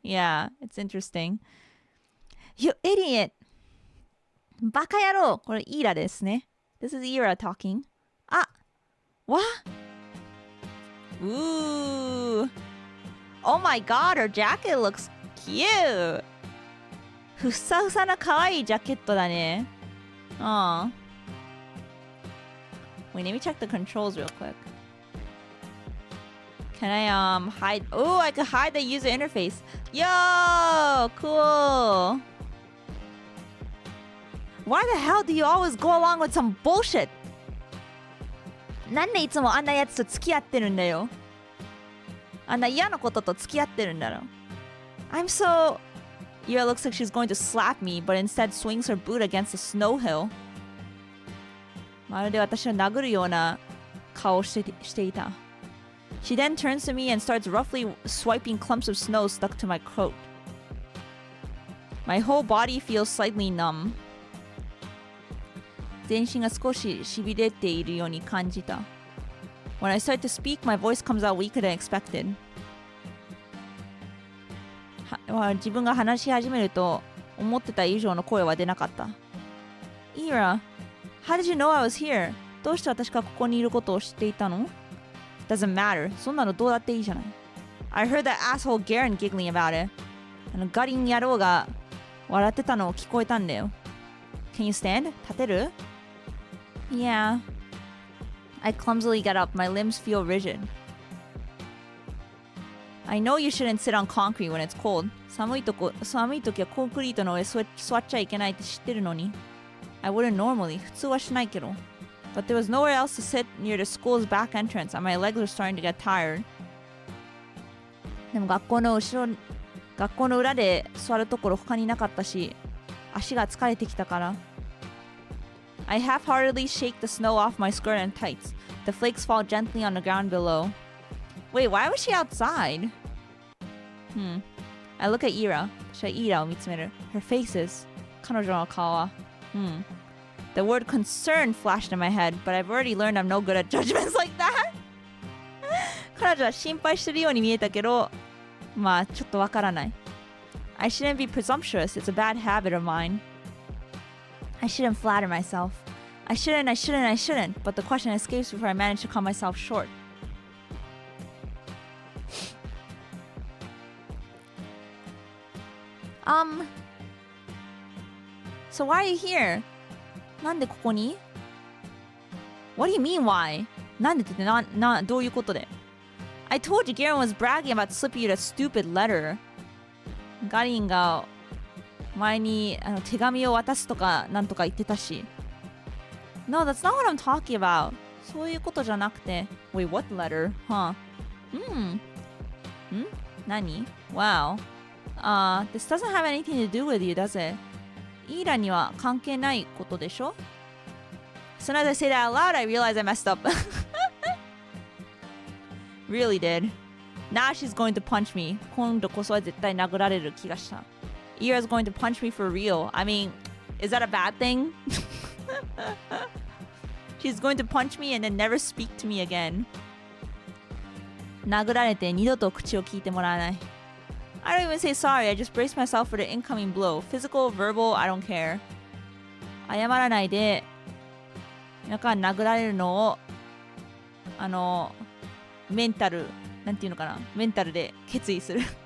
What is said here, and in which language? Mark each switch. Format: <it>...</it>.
<en>Yeah, it's interesting. You idiot!</en> <ja>バカ野郎! これイーラですね.</ja> <en>This is Ira talking. Ah! What? Ooh! Oh my god, her jacket looks cute!</en> <ja>ふさふさな可愛いジャケットだね.</ja> <en>Aw. Wait, let me check the controls real quick. Can I hide? Oh, I could hide the user interface. Yo, cool. Why the hell do you always go along with some bullshit?</en> <ja>なんでいつもあんなやつと付き合ってるんだよ。あんな嫌なことと付き合ってるんだろ。</ja> <en>I'm so... Ira looks like she's going to slap me, but instead swings her boot against a snow hill.</en> <ja>まるで私を殴るような顔をしていた。</ja> <en>She then turns to me and starts roughly swiping clumps of snow stuck to my coat. My whole body feels slightly numb.</en> <ja>全身が少し痺れているように感じた。</ja> <en>When I start to speak, my voice comes out weaker than expected.</en> <ja>自分が話し始めると思ってた以上の声は出なかった。</ja> <en>Ira, how did you know I was here?</en> <ja>どうして私がここにいることを知っていたの？</ja> <en>Doesn't matter.</en> <ja>そんなのどうだっていいじゃない。</ja> <en>I heard that asshole Garen giggling about it.</en> <ja>ガリン野郎が笑ってたのを聞こえたんだよ。</ja> <en>Can you stand?</en> <ja>立てる？</ja> <en>Yeah. I clumsily get up. My limbs feel rigid. I know you shouldn't sit on concrete when it's cold.</en> <ja>寒い時はコンクリートの上座っちゃいけないって知ってるのに。</ja> <en>I wouldn't normally.</en> <ja>普通はしないけど。</ja> <en>But there was nowhere else to sit near the school's back entrance, and my legs were starting to get tired.</en> <ja>でも学校の裏で座るところ他になかったし、足が疲れてきたから。</ja> <en>I half-heartedly shake the snow off my skirt and tights. The flakes fall gently on the ground below. Wait, why was she outside? I look at Ira.</en> <ja>私はイーラを見つめる。</ja> <en>Her faces.</en> <ja>彼女の顔は。</ja> <en>The word concern flashed in my head, but I've already learned I'm no good at judgments like that.</en> <ja>彼女は心配してるように見えたけど、まあちょっとわからない。</ja> <en>I shouldn't be presumptuous. It's a bad habit of mine. I shouldn't flatter myself. I shouldn't. But the question escapes before I manage to cut myself short. So why are you here?</en> <ja>なんでここに？</ja> <en>What do you mean why?</en> <ja>なんでってどういうことで？</ja> <en>I told you Garen was bragging about slipping you that stupid letter.</en> <ja>ガリンが前に手紙を渡すとかなんとか言ってたし。</ja> <en>No, that's not what I'm talking about.</en> <ja>そういうことじゃなくて。</ja> <en>Wait, what letter? Huh?</en> <ja>何？</ja> <en>Wow. This doesn't have anything to do with you, does it?</en> <ja>イーラには関係ないことでしょ？</ja> <en>As soon as I say that out loud, I realize I messed up. Really did. Now she's going to punch me.</en> <ja>今度こそは絶対殴られる気がした。</ja> <en>Ira's going to punch me for real. I mean, is that a bad thing? She's going to punch me and then never speak to me again.</en> <ja>殴られて二度と口を聞いてもらわない。</ja> <en>I don't even say sorry. I just brace myself for the incoming blow. Physical, verbal, I don't care.</en> <ja>謝らないで今から殴られるのをメンタルなんていうのかなメンタルで決意する</ja>